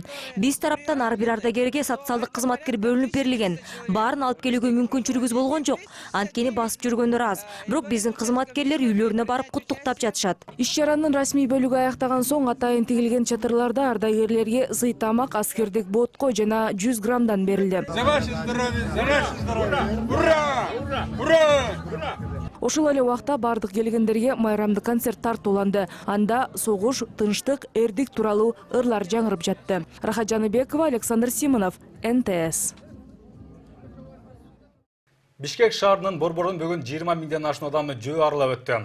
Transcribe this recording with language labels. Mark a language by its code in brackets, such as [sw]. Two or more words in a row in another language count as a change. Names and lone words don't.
[ky] Биз тараптан ар бир ардагерге социалдык кызматкер бөлүнүп берилген. Баарын алып келүүгө мүмкүнчүлүгүбүз болгон жок. Анткени басып жүргөндөр аз. Бирок биздин кызматкерлер үйлөрүнө барып куттуктап жатышат. Иш-чаранын расмий бөлүгү аяктаган соң атайын тигилген чатырларда ардагерлерге сый тамак, аскердик ботко жана 100 граммдан берилди. [ru] За ваше здоровье! За ваше здоровье! Ура! Ура! [ky] Ошол эле убакта бардык келгендерге майрамдык концерт тартууланды. Анда согуш, тынчтык, эрдик тууралуу ырлар жаңырып жатты. Рахат Жаныбекова, Александр Симонов, НТС. Бишкек шаарынын борборун бүгүн 20 000ден ашын адамы жөө аралап өттү.